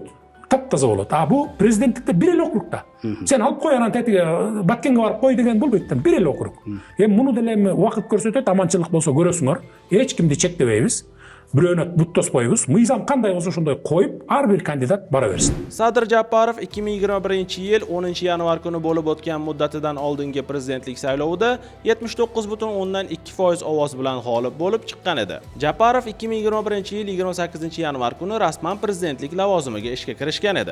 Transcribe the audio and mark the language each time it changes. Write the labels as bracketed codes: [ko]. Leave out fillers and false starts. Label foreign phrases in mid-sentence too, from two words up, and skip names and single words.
[ky] Таптаза болот. Бу президенттикте бир эле округда. Сен алып кой анан тетиге Баткенге барып кой деген болбойт да, бир эле округ. Эми муну деле убакыт көрсөтөт, аманчылык болсо көрөсүңөр. Эч кимди чектебейбиз. Бирөөнө бүт тоспойбуз. Мыйзам кандай болсо ошондой коюп, ар бир кандидат бара берсин. [uz] Sadir Japarov 2021-yil 10-yanvar kuni bo'lib o'tgan muddatidan oldingi prezidentlik saylovida 79,2% ovoz bilan g'olib bo'lib chiqqan edi. Japarov 2021-yil 28-yanvar kuni rasman prezidentlik lavozimiga ishga kirishgan edi.